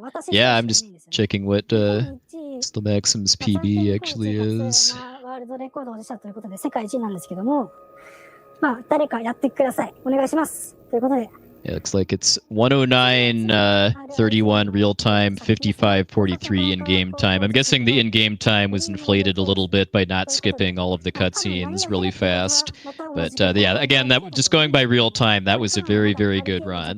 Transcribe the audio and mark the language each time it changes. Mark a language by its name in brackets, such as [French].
[English] Yeah, I'm just checking what Slimaxim's PB actually is. [Japanese] ワールドレコードをしたということで世界一なんですけども、誰かやってください。お願いします。ということで、 [English] It looks like it's 109.31 real time, 55.43 in-game time. I'm guessing the in-game time was inflated a little bit by not skipping all of the cutscenes really fast. But yeah, again, that just going by real time, that was a very, very good run.